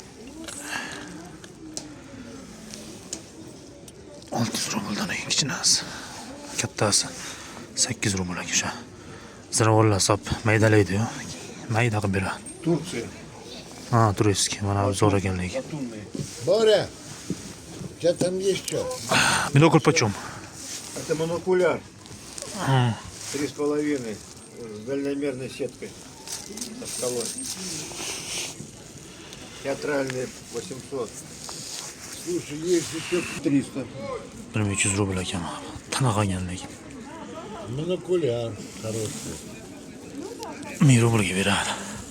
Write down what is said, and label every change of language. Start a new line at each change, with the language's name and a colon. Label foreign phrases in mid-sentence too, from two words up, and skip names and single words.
Uzbek: 600 rubldan eng kichkinasi. Kattasi 800 rubl o'sha. Ziravorlar hisob maydalaydi-yu. Mayda qilib beradi.
Russian: Турция.
Uzbek: Ha, turistskiy. Mana bu zo'r ekanligi.
Russian: Латунные. Боря, у тебя там есть что? Binokul почем? Это монокуляр. 3,5 с дальномерной сеткой. Со скалой. Театральный 800. Слушай, есть еще 300.
Uzbek: 1300 rubl ekan. Tana qolganligi.
Russian: Монокуляр хороший.
Uzbek: 1000 rublga beradi.